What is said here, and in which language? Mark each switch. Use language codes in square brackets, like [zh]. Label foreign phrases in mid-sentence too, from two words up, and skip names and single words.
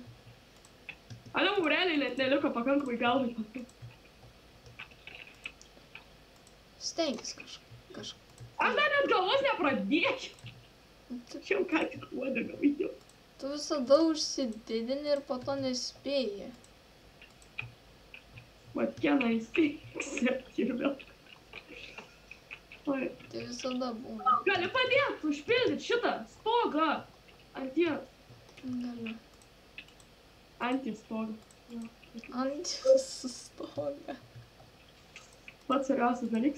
[lt] Ale, mums realiai net neliko pakankamai galvai pasakyti. Stenkis kažką. Aš dar net galvos nepradėčiau. Čia jau ką tik uodegą vaidėjau. Tu visada užsididini ir po to nespėji. [en] What can I say? Except [lt] ir vėl. Oi. Tai visada būna. Gali padėti užpildyti šitą stogą. Anties. Galiu. Anties stogą. Ant stogą. Pats svarbiausias dalykas.